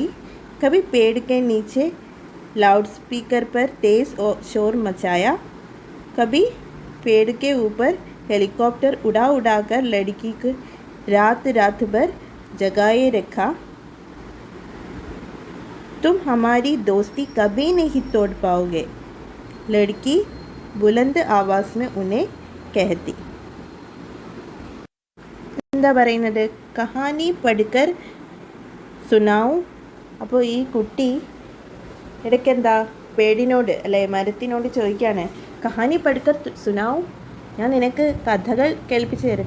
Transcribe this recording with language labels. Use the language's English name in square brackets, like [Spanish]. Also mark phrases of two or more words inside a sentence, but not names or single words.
[Hindi] कभी पेड़ के नीचे लाउडस्पीकर पर तेज़ शोर मचाया, कभी पेड़ के ऊपर हेलीकॉप्टर उड़ा उड़ाकर लड़की को रात रात भर जगाए रखा. तुम हमारी दोस्ती कभी नहीं तोड़ पाओगे, लड़की बुलंद आवाज़ में उन्हें कहती. [Malayalam] എന്താ പറയുന്നത്, [Hindi] कहानी पढ़कर सुनाऊं. [Malayalam] അപ്പോൾ ഈ കുട്ടി ഇടയ്ക്കെന്താ പേടിനോട് അല്ലെ മരത്തിനോട് ചോദിക്കുകയാണ്, [Hindi] कहानी पढ़कर सुनाऊं, [Malayalam] ഞാൻ നിനക്ക് കഥകൾ കേൾപ്പിച്ച് തരട്ടെ.